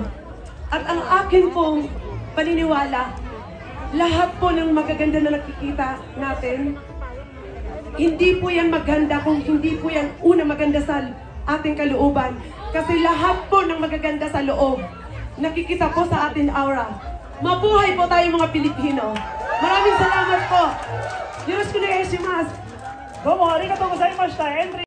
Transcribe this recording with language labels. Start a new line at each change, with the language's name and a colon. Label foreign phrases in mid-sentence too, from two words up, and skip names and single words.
Filipino: At ang akin pong paniniwala, lahat po ng magaganda na nakikita natin, hindi po yan maganda kung hindi po yan maganda sa ating kalooban. Kasi lahat po ng magaganda sa loob, nakikita po sa ating aura. Mabuhay po tayo mga Pilipino. Maraming salamat po.
Japanese: よろしくお願いします. どうもありがとうございました。